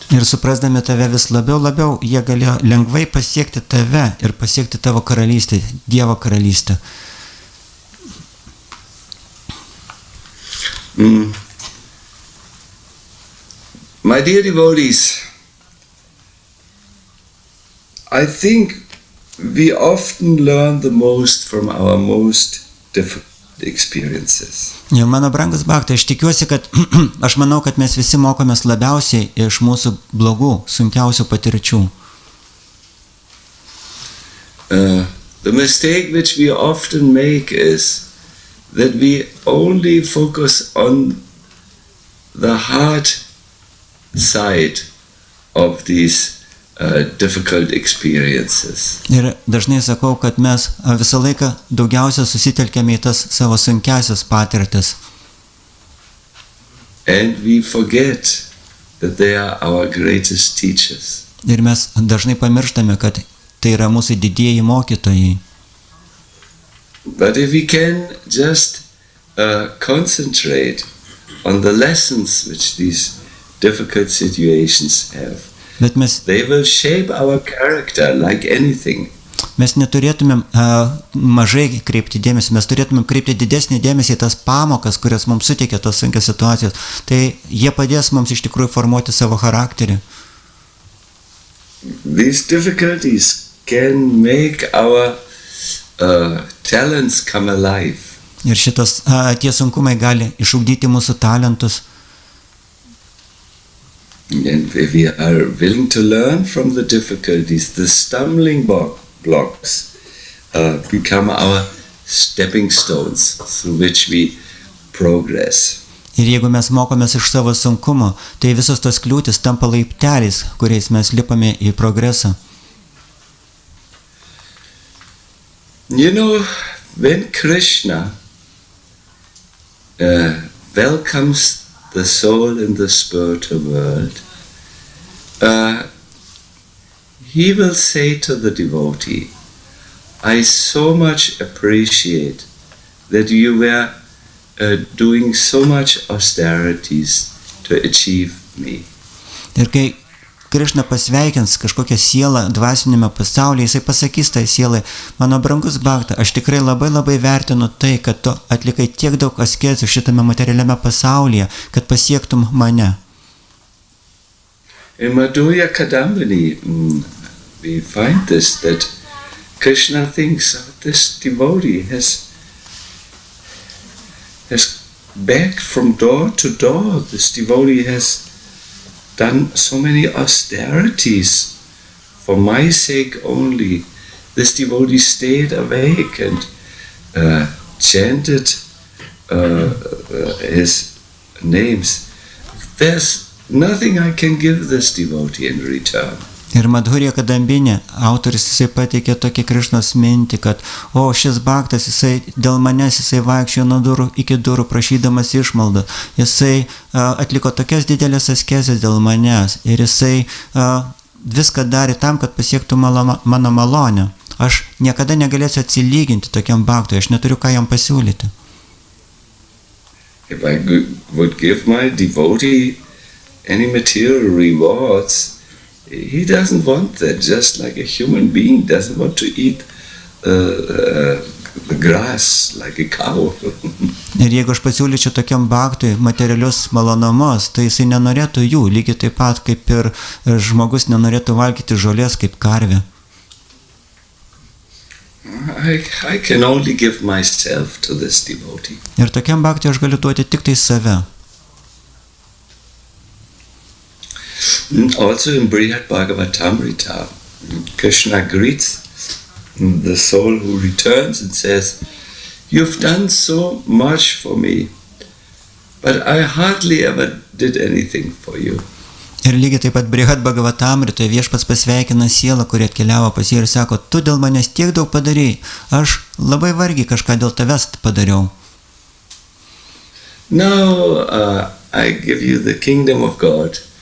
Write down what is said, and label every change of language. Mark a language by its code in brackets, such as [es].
[lt] Ir suprasdami tave vis labiau, jie galėjo lengvai pasiekti tave ir pasiekti tavo karalystę, Dievo karalystę. [en] My dear devotees, I think we often learn the most from our most difficult experiences. [lt] Ir mano brangus bhaktai, aš tikiuosi, kad aš manau, kad mes visi mokomės labiausiai iš mūsų blogų, sunkiausių patirčių. [en] The mistake which we often make is that we only focus on the hard side of these difficult experiences. [lt] Ir dažnai sakau, kad mes visą laiką daugiausia susitelkėme į tas savo sunkiausias patirtis. [en] And we forget that they are our greatest teachers. [lt] Ir mes dažnai pamirštame, kad tai yra mūsų didieji mokytojai. [en] But if we can just concentrate on the lessons which these difficult situations have, they will shape our character like anything. [lt] Mes neturėtumėm mažai kreipti dėmesį, mes turėtumėm kreipti didesnį dėmesį į tas pamokas, kurias mums suteikia tos sunkios situacijos. Tai jie padės mums iš tikrųjų formuoti savo charakterį. [en] These difficulties can make our talents come alive. [lt] Ir tie sunkumai gali išugdyti mūsų talentus. [en] And if we are willing to learn from the difficulties, the stumbling blocks become our stepping stones through which we progress. [lt] Ir jeigu mes mokomės iš savo sunkumo, tai visos tos kliūtis tampa laipteliais, kuriais mes lipame į progresą. [en] You know, when Krishna welcomes the soul in the spiritual world, he will say to the devotee, I so much appreciate that you were doing so much austerities to achieve me. [lt] Ir kai Krishna pasveikins kažkokią sielą dvasinėme pasaulyje, jisai pasakys tai sielai, mano brangus bhakta, aš tikrai labai vertinu tai, kad tu atlikai tiek daug askezių šitame materialiame pasaulyje, kad pasiektum mane. [en] In Madhurya Kadambini, we find this, that Krishna thinks this devotee has begged from door to door. This devotee has done so many austerities for my sake only. This devotee stayed awake and chanted his names. There's nothing I can give this devotee in return. [lt] Ir Madhurya Kadambinė autoris jisai pateikė tokį Krišnos mintį, kad šis bhaktas, jisai dėl manęs jisai vaikščiojo nuo durų iki durų prašydamas išmaldą. Jisai atliko tokias didelės askezės dėl manęs ir jisai viską darė tam, kad pasiektų mano malonę. Aš niekada negalėsiu atsilyginti tokiam bhaktui, aš neturiu ką jam pasiūlyti. [en] If I would give my devotee any material rewards, he doesn't want that, just like a human being doesn't want to eat the grass like a cow. [lt] Ir jeigu aš pasiūlyčiau tokiam bhaktui materialius malonumus, tai jisai nenorėtų jų, lygiai taip pat kaip ir žmogus nenorėtų valgyti žolės kaip karvė. [en] I can only give myself to this devotee. [lt] Ir tokiam bhaktui aš galiu duoti tik tai save. [en] Also in Brihad Bhagavatamrita, Krishna greets the soul who returns and says, you've done so much for me, but I hardly ever did anything for you. [lt] Ir lygiai taip pat Brihad Bhagavatamritoje viešpats pasveikina sielą, kuri atkeliavo pas jį ir sako, tu dėl manęs tiek daug padarei, aš labai vargiai kažką dėl tavęs padariau. [en] Now I give you the kingdom of God.